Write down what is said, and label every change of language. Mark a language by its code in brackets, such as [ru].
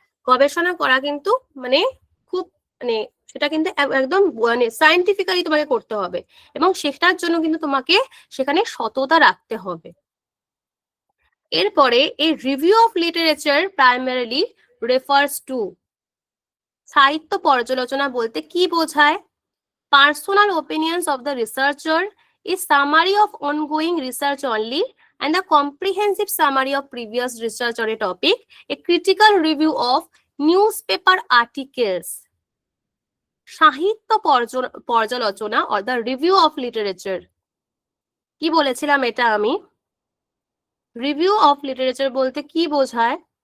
[bn] গবেষণা করা কিন্তু মানে খুব মানে সেটা কিন্তু একদম মানে সায়েন্টিফিক্যালি তোমাকে করতে হবে, এবং সেটার জন্য কিন্তু তোমাকে সেখানে সততা রাখতে হবে। এরপরে এই [en] review of literature primarily refers to, [bn] সাহিত্য পর্যালোচনা বলতে কি বোঝায়? [en] Personal opinions of the researcher, a summary of ongoing research only and a comprehensive summary of previous research on a topic, a critical review of newspaper articles. [bn] সাহিত্য পর্যালোচনা [en] or the review of literature, [bn] কি বলেছিলাম এটা আমি? Review of literature বলতে কি বোঝায়?